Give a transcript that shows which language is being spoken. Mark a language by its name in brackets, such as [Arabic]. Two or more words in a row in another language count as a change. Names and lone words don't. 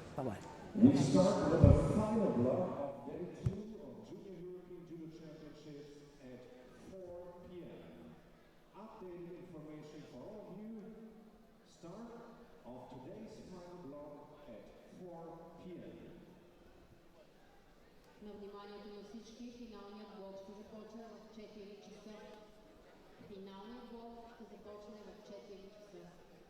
[English] Bye-bye. We start with the final block of day 2 of Junior European Judo Championships at 4 p.m. Updated information for all of you. Start of today's final block at 4 p.m. [Bulgarian] На вниманието на всички, финалният блок ще започне в 4 часа. Финалният блок ще започне в 4 часа.